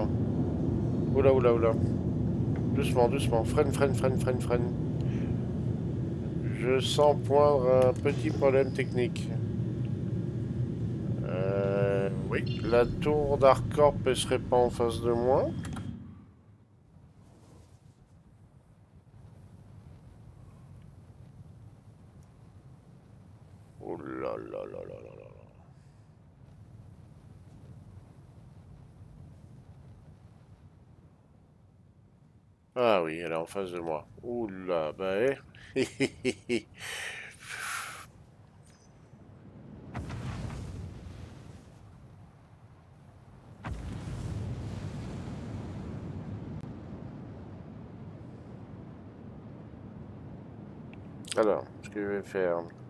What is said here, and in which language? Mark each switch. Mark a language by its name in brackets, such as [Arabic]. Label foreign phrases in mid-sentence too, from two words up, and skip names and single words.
[French] Oula, oula, oula. Doucement, doucement. Freine, freine, freine, freine, freine. Je sens poindre un petit problème technique. Oui, la tour d'Arcorp, elle serait pas en face de moi. Oh là là là là là là. Ah oui, elle est en face de moi. Ouh là, bah eh. Alors, ce que je vais faire...